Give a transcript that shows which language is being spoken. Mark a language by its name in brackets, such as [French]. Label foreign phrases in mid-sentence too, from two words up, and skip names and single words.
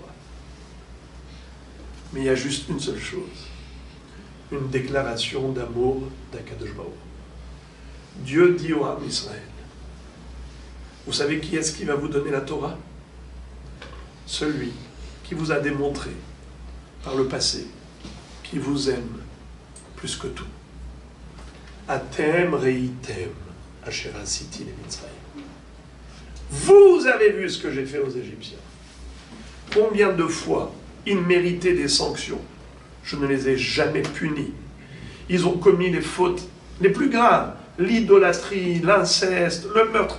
[French] Mais il y a juste une seule chose, une déclaration d'amour d' [Hebrew] הקדוש ברוך הוא. [French] Dieu dit au [Hebrew] עם ישראל, [French] vous savez qui est-ce qui va vous donner la Torah? Celui qui vous a démontré par le passé qui vous aime plus que tout. [Hebrew] אתם ראיתם אשר עשיתי למצרים. [French] Vous avez vu ce que j'ai fait aux Égyptiens. Combien de fois ils méritaient des sanctions? Je ne les ai jamais punis. Ils ont commis les fautes les plus graves, l'idolâtrie, l'inceste, le meurtre.